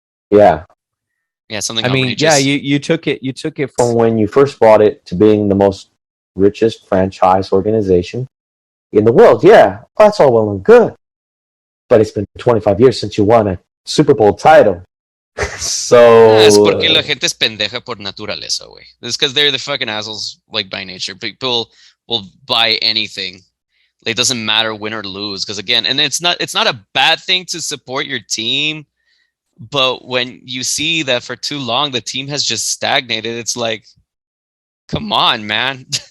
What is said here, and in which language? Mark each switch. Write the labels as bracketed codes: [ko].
[en] Yeah. Yeah, something I mean, outrageous. yeah, you took it. You took it From when you first bought it to being the most richest franchise organization in the world. Yeah, that's all well and good. But it's been 25 years since you won a Super Bowl title. [es] Es [en] So, [es] porque la gente es pendeja por naturaleza, güey. [en] It's because they're the fucking assholes, like, by nature. People will buy anything. It doesn't matter win or lose, because again, and it's not a bad thing to support your team, but when you see that for too long the team has just stagnated, it's like, come on, man.